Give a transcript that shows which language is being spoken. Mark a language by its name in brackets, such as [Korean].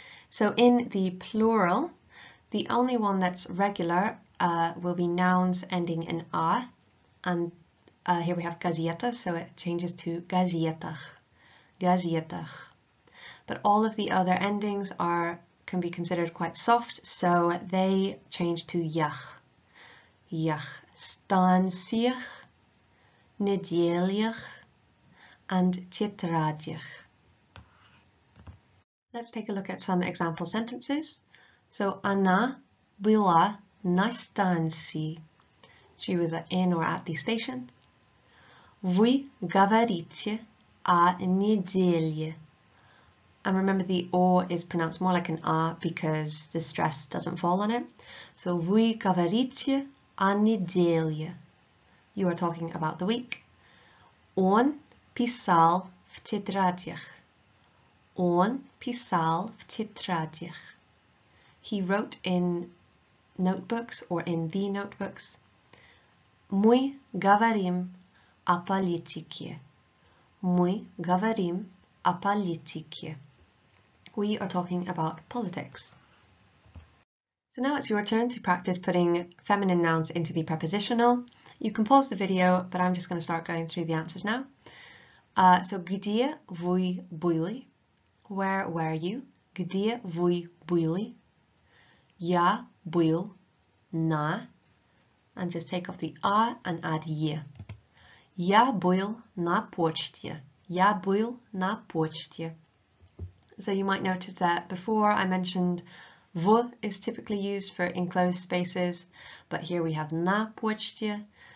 [English] So in the plural, the only one that's regular will be nouns ending in a, and here we have газета, so it changes to газетах. [Russian] Газетах. [English] But all of the other endings can be considered quite soft, so they change to ях. [Russian] Ях. Станциях, неделях, and тетрадях. [English] Let's take a look at some example sentences. [Russian] So, она была на станции. [English] She was in or at the station. [Russian] Вы говорите о неделе. [English] And remember, the o is pronounced more like an a because the stress doesn't fall on it. [Russian] So, вы говорите о неделе. [English] You are talking about the week. [Russian] Он писал в тетрадях. Он писал в тетрадях. [English] He wrote in notebooks or in the notebooks. [Russian] Мы говорим о политике. Мы говорим о политике. [English] We are talking about politics. So now it's your turn to practice putting feminine nouns into the prepositional. You can pause the video, but I'm just going to start going through the answers now. [Russian] So, где вы были? [English] Where were you? [Russian] Где вы были? Я был на, [English] and just take off the a and add е. [Russian] Я был на почте. Я был на почте. [English] So you might notice that before I mentioned v is typically used for enclosed spaces, but here we have na почте.